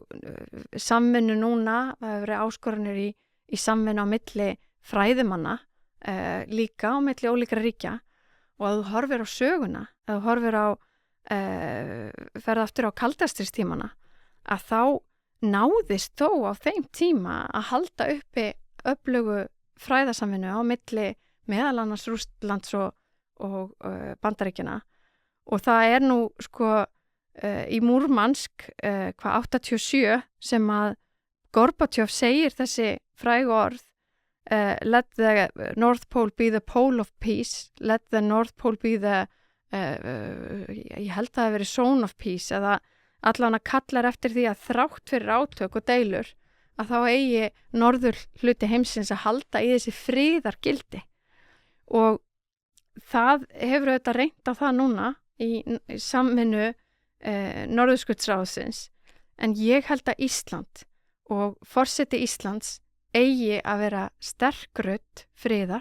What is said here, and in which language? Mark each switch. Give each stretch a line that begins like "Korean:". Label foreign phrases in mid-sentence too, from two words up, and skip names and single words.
Icelandic: samvinnu núna, það hefur verið áskoranir í samvinnu á milli fræðimanna líka á milli ólíkra ríkja og að þú horfir á söguna, að þú horfir á ferð aftur á kaldastríðstímana að þá náðist þó á þeim tíma að halda uppi öflugu fræðasamvinnu á milli meðal annars Rússlands og Bandaríkjanna og það nú sko í Múrmansk
English: 87
Icelandic: sem að Gorbachev segir þessi frægu orð
English: let the North Pole be the pole of peace, let the North Pole be the
Icelandic: ég held að það hafi verið
English: zone of peace
Icelandic: eða allan að kallar eftir því að þrátt fyrir átök og deilur að þá eigi norður hluti heimsins að halda í þessi friðargildi og það hefur auðvitað reynt á það núna í samvinnu Norðurskautsráðsins en ég held að Ísland og forseti Íslands eigi að vera sterk rödd friðar.